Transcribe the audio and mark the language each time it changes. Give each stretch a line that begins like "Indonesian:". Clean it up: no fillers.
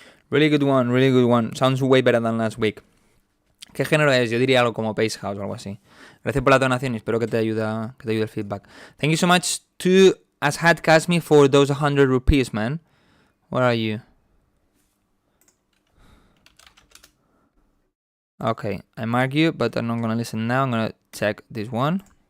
English: Really good one. Sounds way better than last week.
Spanish: ¿Qué género es? Yo diría algo como Bass House o algo así. Gracias por la donación y espero que te ayude el feedback.
English: Thank you so much to Ashad Kasmi for those 100 rupees, man. Where are you? Okay, I mark you, but I'm not gonna listen now. I'm gonna check this one.